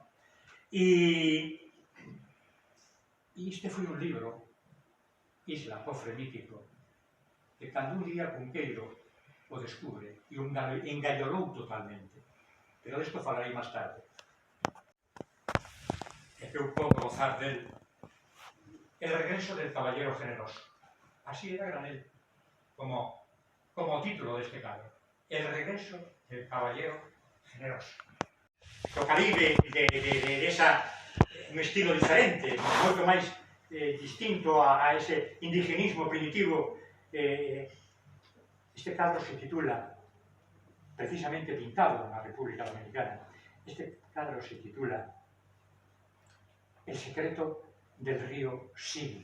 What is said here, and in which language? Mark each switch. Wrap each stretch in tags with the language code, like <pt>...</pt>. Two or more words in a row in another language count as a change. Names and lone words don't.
<gl>E este foi un libro, Isla, Cofre Mítico, que cando un día Cunqueiro o descubre e o engallolou totalmente. Pero desto falarei máis tarde. E que eu podo gozar del. El regreso del caballero generoso. Así era Granel, como o título deste cadro. El regreso del caballero generoso. O Caribe un estilo diferente, moito máis distinto a ese indigenismo primitivo. Este cadro se titula, precisamente pintado na República Dominicana, este cadro se titula El secreto del río Sil.</gl>